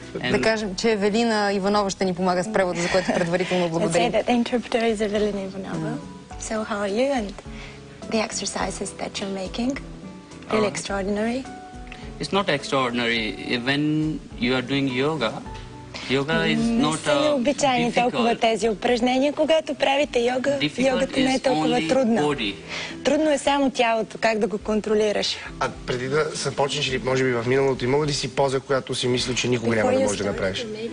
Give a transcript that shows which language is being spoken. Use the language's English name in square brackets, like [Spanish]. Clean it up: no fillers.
[Bulgarian] Да кажем, че Евелина Иванова ще ни помага с превода, за което предварително благодарим. [English] The interpreter is Evelina Ivanova. So how are you and the exercises that you're making? Really extraordinary. It's not extraordinary. When you are doing yoga, yoga is not [Bulgarian] Не са необичайни толкова тези упражнения. Когато правите йога, йогата не е толкова трудна. Трудно е само тялото, как да го контролираш. А преди да започнеш, или може би в миналото, имало ли си поза, която си мисля, че никога няма да можеш да направиш?